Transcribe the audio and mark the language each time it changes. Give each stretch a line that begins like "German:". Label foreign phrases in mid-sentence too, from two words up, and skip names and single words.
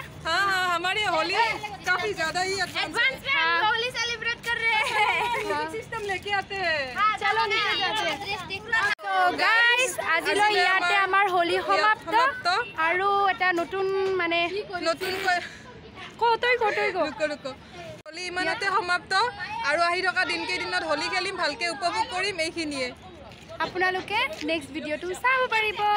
Hindi: हाँ हाँ हमारी होली काफी ज्यादा ही एडवांस में होली सेलिब्रेट कर रहे हैं सिस्टम लेके आते हैं। चलो तो गाइस
Assamese: আজিলৈ ইয়াতে আমাৰ হোলি সমাপ্ত আৰু এটা নতুন মানে নতুন কতই হোলি ইমানতে সমাপ্ত আৰু আহি থকা দিনকেইদিনত হোলি খেলিম ভালকে উপভোগ কৰিম এইখিনিয়ে আপোনালোকে নেক্সট ভিডিঅ'টো চাব পাৰিব।